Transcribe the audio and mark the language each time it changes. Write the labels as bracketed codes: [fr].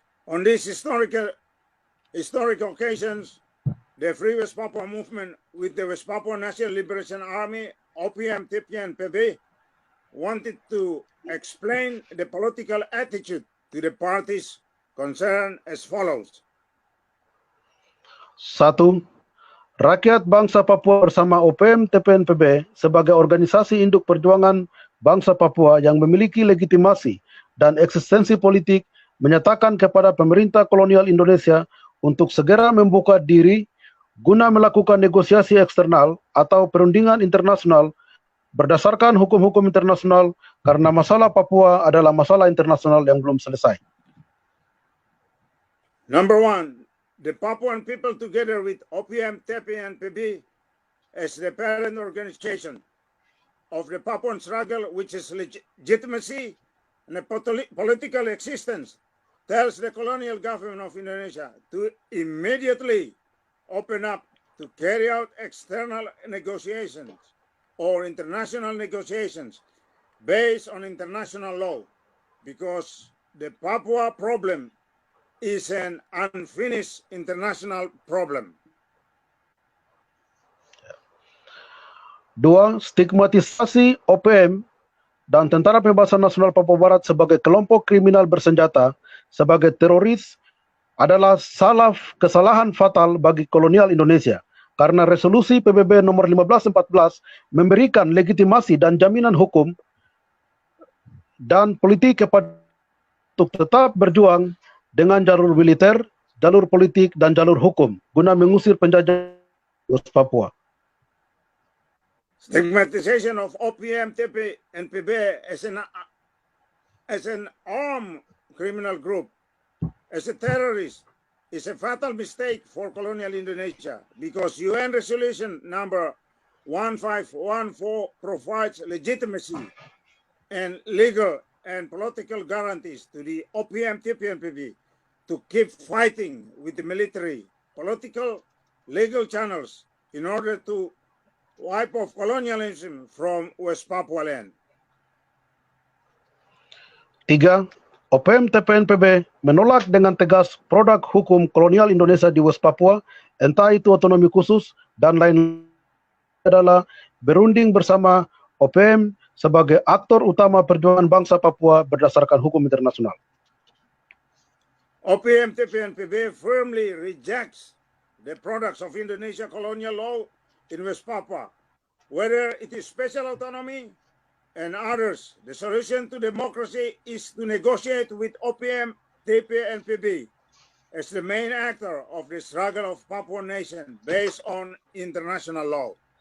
[en] On these historic occasions, the Free West Papua movement with the West Papua National Liberation Army, OPM, TPN, PB, wanted to explain the political attitude to the parties concerned as follows. 1. [id] Rakyat bangsa Papua bersama OPM TPN PB sebagai organisasi induk perjuangan bangsa Papua yang memiliki legitimasi dan eksistensi politik menyatakan kepada pemerintah kolonial Indonesia untuk segera membuka diri guna melakukan negosiasi eksternal atau perundingan internasional berdasarkan hukum-hukum internasional karena masalah Papua adalah masalah internasional yang belum selesai. [en] Number 1, the Papuan people together with OPM, TPN, PB as the parent organization of the Papuan struggle, which is legitimacy and a political existence, tells the colonial government of Indonesia to immediately open up to carry out external negotiations or international negotiations based on international law, because the Papua problem is an unfinished international problem. 2. [id] Stigmatisasi OPM dan Tentara Pembebasan Nasional Papua Barat sebagai kelompok kriminal bersenjata sebagai teroris adalah kesalahan fatal bagi kolonial Indonesia karena resolusi PBB nomor 1514 memberikan legitimasi dan jaminan hukum dan politik kepada untuk tetap berjuang dengan jalur militer, jalur politik, dan jalur hukum guna mengusir penjajah West Papua. [en] Stigmatization of OPM, TP, and PB as an armed criminal group, as a terrorist, is a fatal mistake for colonial Indonesia because UN Resolution number 1514 provides legitimacy and legal and political guarantees to the OPM, TP, and PB to keep fighting with the military, political, legal channels in order to wipe off colonialism from West Papua land. 3. [id] OPM TPN PB menolak dengan tegas produk hukum kolonial Indonesia di West Papua, entah itu otonomi khusus dan lain adalah berunding bersama OPM sebagai aktor utama perjuangan bangsa Papua berdasarkan hukum internasional. [en] OPM, TPN, PB firmly rejects the products of Indonesia colonial law in West Papua, whether it is special autonomy and others. The solution to democracy is to negotiate with OPM, TP, and PB as the main actor of the struggle of Papuan nation based on international law.